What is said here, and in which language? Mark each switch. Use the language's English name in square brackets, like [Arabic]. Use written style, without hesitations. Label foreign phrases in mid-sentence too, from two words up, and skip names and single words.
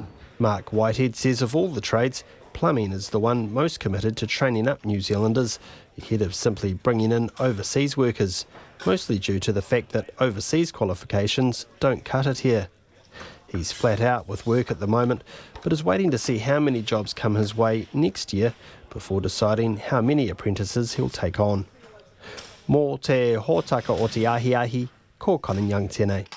[English] Mark Whitehead says of all the trades, plumbing is the one most committed to training up New Zealanders ahead of simply bringing in overseas workers, mostly due to the fact that overseas qualifications don't cut it here. He's flat out with work at the moment, but is waiting to see how many jobs come his way next year before deciding how many apprentices he'll take on. [Māori] Mō te hōtaka o te ahi, ko Conan Young tēnei.